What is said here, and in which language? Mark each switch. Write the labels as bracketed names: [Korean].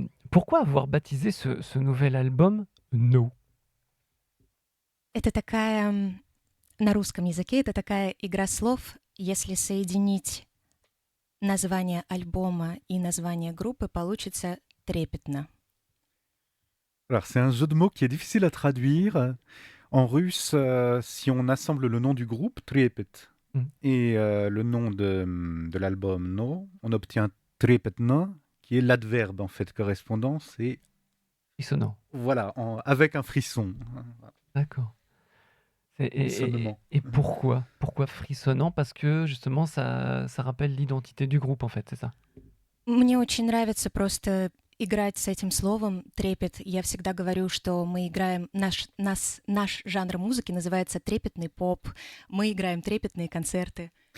[French] Pourquoi avoir baptisé ce nouvel album No? [Russian] Это такая, на русском языке, это такая игра слов. Если соединить название альбома и название группы, получится «Трепетно». [French] Alors, c'est un jeu de mots qui est difficile à traduire. En russe, si on assemble le nom du groupe, Trepet, et le nom de l'album No, on obtient Trepetno, qui est l'adverbe en fait correspondant, c'est... Frissonnant. Voilà, avec un frisson. D'accord. Et pourquoi frissonnant? Parce que justement, ça rappelle l'identité du groupe, en fait, c'est ça? [Russian] Мне очень нравится просто играть с этим словом «трепет». Я всегда говорю, что мы играем... Наш жанр музыки называется трепетный поп. Мы играем трепетные концерты.